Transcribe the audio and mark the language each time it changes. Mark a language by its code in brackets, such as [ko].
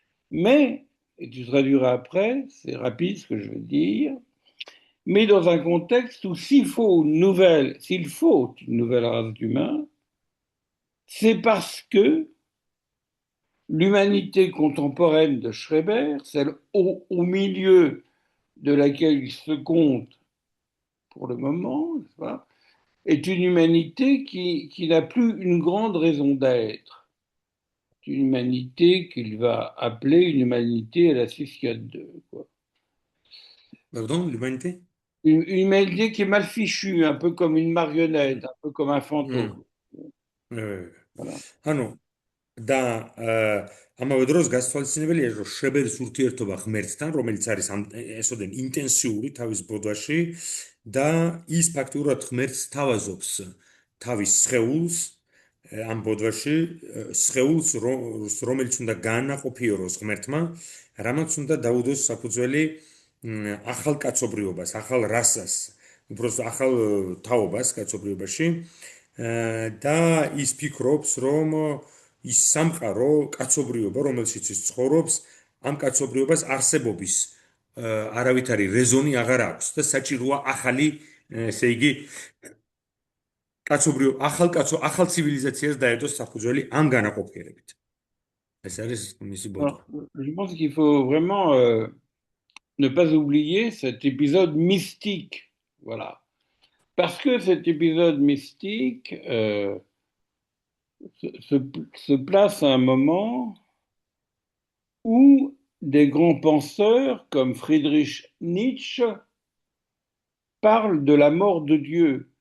[fr] Mais, et tu traduiras après, c'est rapide ce que je veux dire, mais dans un contexte où s'il faut une nouvelle race d'humains, c'est parce que l'humanité contemporaine de Schreber, celle au milieu de laquelle il se compte pour le moment, est une humanité qui n'a plus une grande raison d'être. Une humanité qu'il va appeler une humanité à la 642, quoi. Pardon, l'humanité? Une humanité qui est mal fichue, un peu comme une marionnette, un peu comme un მ, fantôme. э, Voilà. [ka] ანუ და ამავე დროს გასათვალისწინებელია, რომ შრებერის ურთიერთობა ღმერთთან, რომელიც არის ესოდენ ინტენსიური თავის ბოდვაში და ის ფაქტიურად ღმერთს თავაზობს თავის სხეულს ამ ბოდვაში, სხეულს, რომელიც უნდა გაანაყოფიეროს ღმერთმა, რამაც უნდა დაუდოს საფუძველი ახალ კაცობრიობას, ახალ რასას, უბრალოდ ახალ თაობას კაცობრიობაში. და ის ფიქრობს, რომ ის სამყარო, კაცობრიობა, რომელშიც ის ცხოვრობს, ამ კაცობრიობას არსებობის არავითარი რეზონი აღარ აქვს და საჭიროა ახალი, ესე იგი, ახალ ცივილიზაციას დაედოს საფუძველი ამ განაყოფიერებით. ეს არის მისი ბოდვა. [fr] Alors, je pense qu'il faut vraiment ne pas oublier cet épisode mystique. Voilà. Parce que cet épisode mystique se place à un moment où des grands penseurs comme Friedrich Nietzsche parlent de la mort de Dieu.